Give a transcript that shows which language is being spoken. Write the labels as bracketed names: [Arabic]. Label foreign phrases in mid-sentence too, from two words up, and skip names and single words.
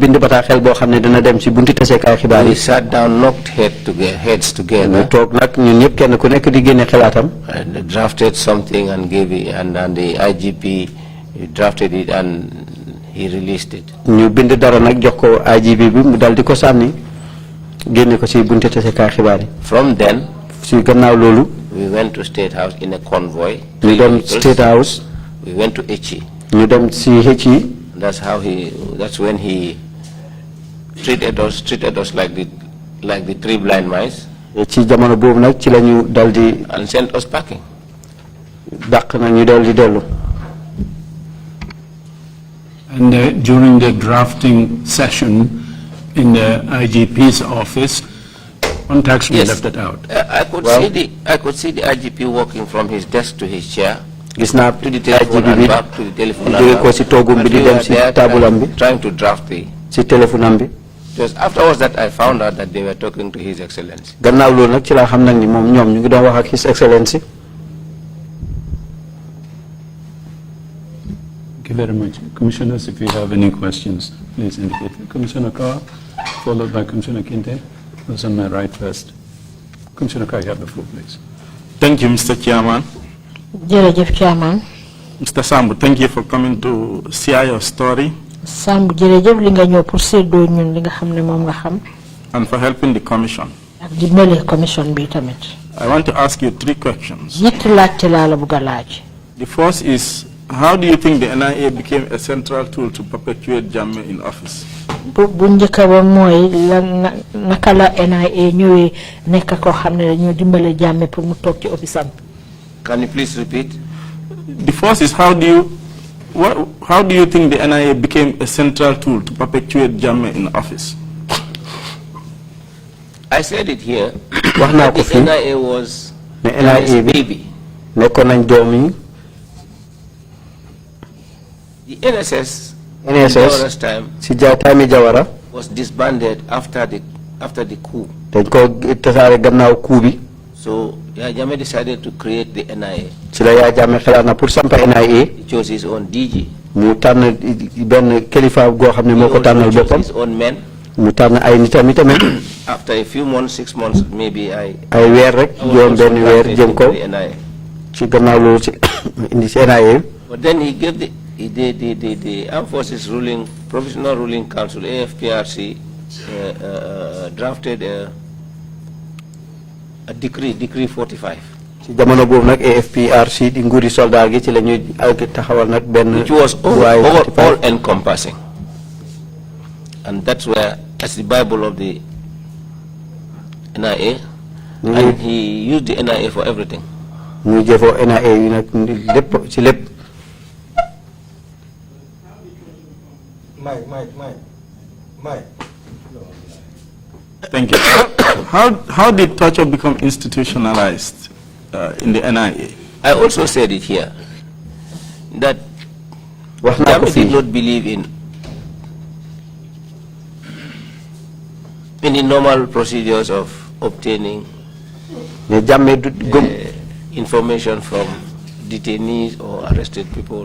[English] We sat down, knocked heads together, and drafted something and gave it, and the IGP drafted it and he released it. [Wolof] génne ko ci bunte tassekaay xibaar yi. [English] From then, [Wolof] ci gannaaw loolu. [English] we went to State House in a convoy. [Wolof] ñu dem State House. [English] We went to Echi. [Wolof] ñu dem ci Echi. [English] That's when he treated us like the three blind mice. [Wolof] ci jamono boobu nag ci lañu daldi [English] and sent us packing. [Wolof] dàq na ñu daldi dellu. [English] And during the drafting session in the IGP's office, contacts were left it out. I could see the IGP walking from his desk to his chair. [Wolof] Gis naa [English] to the telephone and back to the telephone. [Wolof] jóge ko ci toogum bi di dem ci taabulam bi. [English] Trying to draft the. [Wolof] ci téléphone am bi. [English] Just afterwards that I found out that they were talking to His Excellency. [Wolof] gannaaw loolu nag ci laa xam nag ni moom ñoom ñu ngi doon wax ak [English] His Excellency. Thank you very much. Commissioners, if you have any questions, please indicate. Commissioner Carr, followed by Commissioner Kinte. Who's on my right first? Commissioner Carr, you have the floor, please. Thank you, Mr. Chairman. [Wolof] Jërëjëf Chairman. [English] Mr. Sambu, thank you for coming to share your story. [Wolof] Sambu jërëjëf li nga ñëw pour séddoo ñun li nga xam ne moom nga xam. [English] And for helping the commission. [Wolof] ak dimbale commission bi tamit. [English] I want to ask you 3 questions. [Wolof] ñetti laajte laa la bëgg a laaj. [English] The first is, how do you think the NIA became a central tool to perpetuate Jammeh in office? bu njëkk ba mooy naka la NIA ñëwee nekk koo xam ne dañoo dimbale Jammeh pour mu toog ci office am. Can you please repeat? The first is, how do you think the NIA became a central tool to perpetuate Jammeh in office? I said it here. The NIA was NIA baby. [Wolof] nekkoon nañ doom yi. [English] The NSS time [Wolof] si time Jawara [English] was disbanded after the coup. [Wolof] dañ ko tasaare gannaaw coup bi. [English] So Yaya Jammeh decided to create the NIA. [Wolof] ci la Yaya Jammeh xalaat na pour sampa NIA. [English] He chose his own DG. [Wolof] mu tànn benn kilifa goo xam ne moo ko tànnal boppam. [English] His own men. [Wolof] mu tànn ay nitam itamit. [English] After a few months, 6 months, maybe ay [Wolof] weer rek juróom benn weer jëm ko ci gannaaw loolu ci indi ci NIA. [English] But then he gave the Armed Forces Provisional Ruling Council, AFPRC, drafted a decree 45. [Wolof] ci jamono boobu nag AFPRC di nguuri soldat gi ci la ñuy taxawal nag benn. [English] which was all encompassing. And that's the Bible of the NIA. And he used the NIA for everything. [Wolof] muy jëfoo NIA yi nag lépp ci lépp. [English] Mike. Thank you. How did torture become institutionalized in the NIA? I also said it here that Jammeh did not believe in the normal procedures of obtaining information from detainees or arrested people.